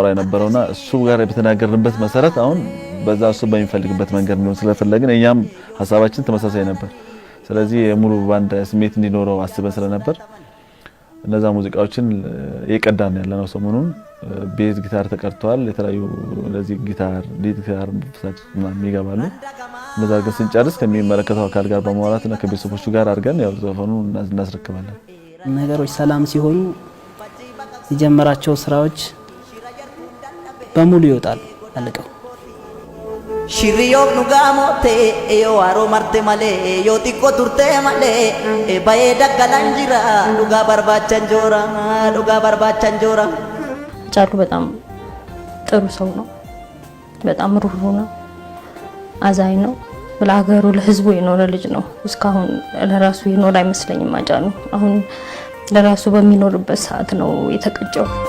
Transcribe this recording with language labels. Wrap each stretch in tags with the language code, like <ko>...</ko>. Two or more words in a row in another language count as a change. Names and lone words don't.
<am>የነበረውና እሱ ጋር በተናገርንበት መሰረት አሁን በዛ እሱ በሚፈልግበት መንገድ ነው ስለፈለግን እኛም ሐሳባችን ተመሳሳይ ነበር ስለዚህ የሙሉ ባንድ ስሜት እንዲኖረው አስበን ስለነበር እነዛ ሙዚቃዎችን የቀዳን ያለነው ሰሞኑን ቤዝ ጊታር ተቀርቷል የተለያዩ ለዚህ ጊታር ሊድ ጊታር ሳክስ ምናምን ይገባሉ እንደዛ ግን ስንጨርስ ከሚመለከተው አካል ጋር በመዋላትና ከቤተሰቦቹ ጋር አድርገን ያው ዘፈኑን እናስረክባለን ነገሮች ሰላም ሲሆኑ የጀመራቸው ስራዎች በሙሉ ይወጣሉ አለቀው</am> <om>Shiriyo nugamote yo aro marte male yo tikko turte male baeda galanjira nuga barbachan jora</om> <am>ጫሉ በጣም ጥሩ ሰው ነው በጣም ሩህሩህ ነው አዛኝ ነው ለሀገሩ ለህዝቡ የኖረ ልጅ ነው እስካሁን ለራሱ የኖረ አይመስለኝም አጫሉ አሁን ለራሱ በሚኖርበት ሰዓት ነው የተቀጨው</am>